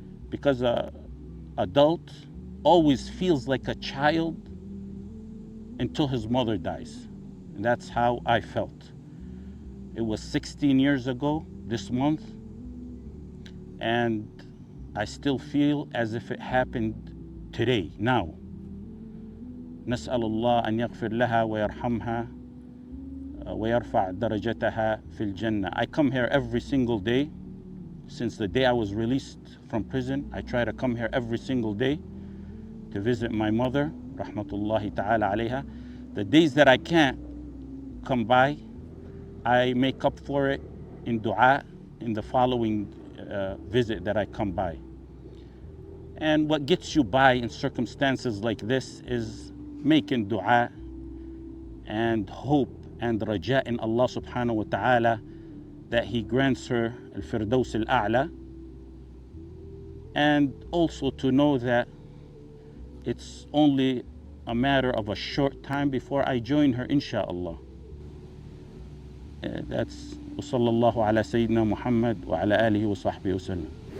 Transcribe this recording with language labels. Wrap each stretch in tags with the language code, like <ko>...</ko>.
<en>Because an adult always feels like a child until his mother dies. And that's how I felt. It was 16 years ago this month, and I still feel as if it happened today, now.</en> <ar>نسأل الله أن يغفر لها ويرحمها ويرفع درجتها في الجنة.</ar> <en>I come here every single day since the day I was released from prison. I try to come here every single day to visit my mother, Rahmatullahi Ta'ala عليها. The days that I can't come by, I make up for it in dua in the following visit that I come by. And what gets you by in circumstances like this is making dua and hope and raja in Allah subhanahu wa ta'ala that He grants her al-firdaus al-a'la, and also to know that it's only a matter of a short time before I join her, insha'Allah.</en> <ar>That's وصلى الله على سيدنا محمد وعلى آله وصحبه وسلم.</ar>